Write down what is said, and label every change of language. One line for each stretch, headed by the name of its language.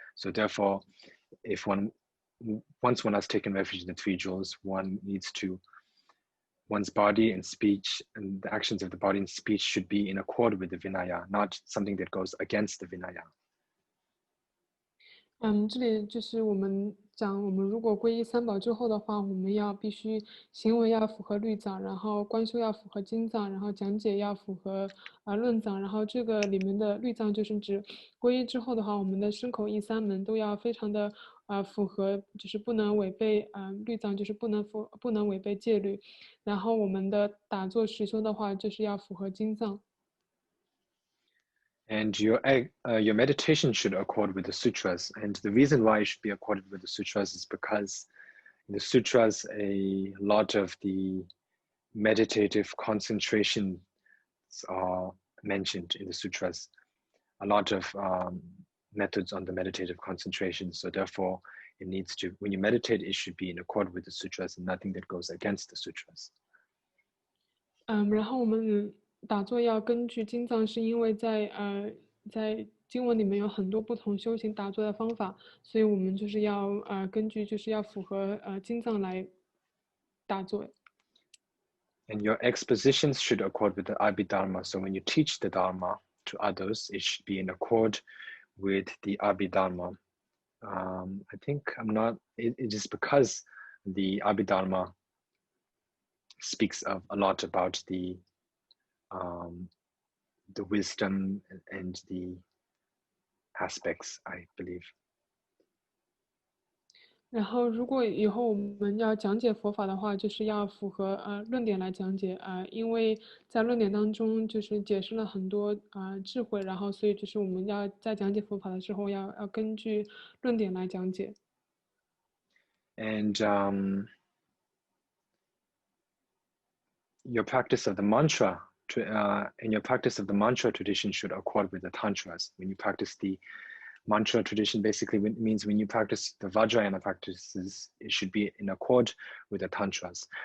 English: So therefore, if once one has taken refuge in the three jewels, one needs to, one's body and speech and the actions of the body and speech should be in accord with the Vinaya, not something that goes against the Vinaya.
Chinese: 这里就是我们讲我们如果皈依三宝之后的话，我们必须行为要符合律藏，然后观修要符合经藏，然后讲解要符合论藏，然后这个里面的律藏就是指皈依之后的话，我们的身口意三门都要非常的符合，就是不能违背律藏，就是不能违背戒律，然后我们的打坐实修的话，就是要符合经藏。
English: And your meditation should accord with the sutras. And the reason why it should be accorded with the sutras is because in the sutras, a lot of the meditative concentration are mentioned in the sutras. A lot of methods on the meditative concentration. So therefore, it needs to, when you meditate, it should be in accord with the sutras and nothing that goes against the sutras.
Chinese: 然后我们打坐要根据经藏，是因为在经文里面有很多不同修行打坐的方法，所以我们就是要根据就是要符合经藏来打坐。
English: And your expositions should accord with the Abhidharma. So when you teach the Dharma to others, it should be in accord with the Abhidharma. I think it is because the Abhidharma speaks a lot about the wisdom and the aspects, I believe.
Chinese: 然后，如果以后我们要讲解佛法的话，就是要符合论点来讲解因为在论点当中就是解释了很多智慧，然后所以就是我们要在讲解佛法的时候要根据论点来讲解。
English: And your practice of the mantra and your practice of the mantra tradition should accord with the tantras. When you practice the mantra tradition, basically means when you practice the Vajrayana practices, it should be in accord with the tantras.